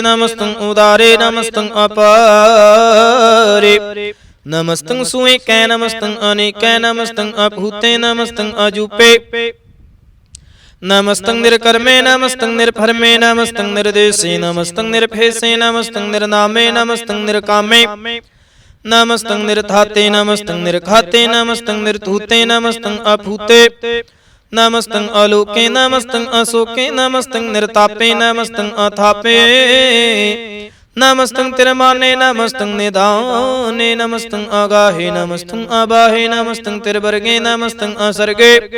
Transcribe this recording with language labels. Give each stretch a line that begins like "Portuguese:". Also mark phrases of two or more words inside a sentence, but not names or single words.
Punjabi: ਨਮਸਤੰ ਉਦਾਰੇ ਨਮਸਤੰ ਅਪਾਰੇ। ਨਮਸਤੰ ਸੁਏਕੈ ਨਮਸਤੰ ਅਨੇਕੈ। ਨਮਸਤੰ ਅਭੂਤੇ ਨਮਸਤੰ ਅਜੂਪੇ। ਨਮਸਤੰ ਨਿਰਕਰਮੇ ਨਮਸਤੰ ਨਿਰਭਰਮੇ। ਨਮਸਤੰ ਨਿਰਦੇਸੇ ਨਮਸਤੰ ਨਿਰਭੇਸੇ। ਨਮਸਤੰ ਨਿਰਨਾਮੇ ਨਮਸਤੰ ਨਿਰਕਾਮੇ। ਨਮਸਤੰ ਨਿਰਧਾਤੇ ਨਮਸਤੰ ਨਿਰਘਾਤੇ ਨਮਸਤੰ ਨਿਰਧੂਤੇ ਨਮਸਤੰ ਅਭੂਤੇ ਨਮਸਤੰ ਆਲੋਕੇ ਨਮਸਤੰ ਅਸੋਕੇ ਨਮਸਤੰ ਨਿਰਤਾਪੇ ਨਮਸਤੰ ਅਥਾਪੇ ਨਮਸਤੰ ਤ੍ਰਿਮਾਨੇ ਨਮਸਤੰ ਨਿਧਾਨੇ ਨਮਸਤੰ ਅਗਾਹੇ ਨਮਸਤੰ ਅਬਾਹੇ ਨਮਸਤੰ ਤ੍ਰਿਬਰਗੇ ਨਮਸਤੰ ਅਸਰਗੇ